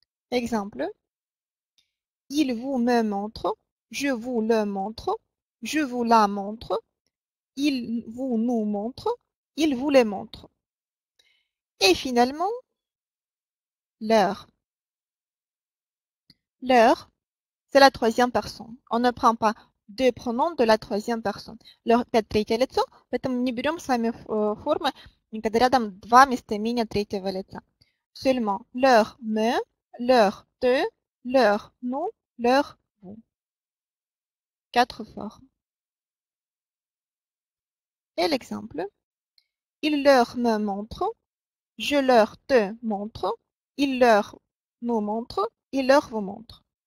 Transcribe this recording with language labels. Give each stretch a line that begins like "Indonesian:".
French: Exemple. Il vous me montre, je vous le montre, je vous la montre, il vous nous montre, il vous les montre. Et finalement, leur. Leur, c'est la troisième personne. On ne prend pas deux pronoms de la troisième personne.
Russian: Leur – это третье лицо, поэтому не берем с вами формы, когда рядом два местоимения третьего лица.
French: Seulement leur me, leur te, leur nous, leur vous. Quatre formes. Et l'exemple. Il leur me montre, je leur te montre, il leur nous montre, il leur vous montre.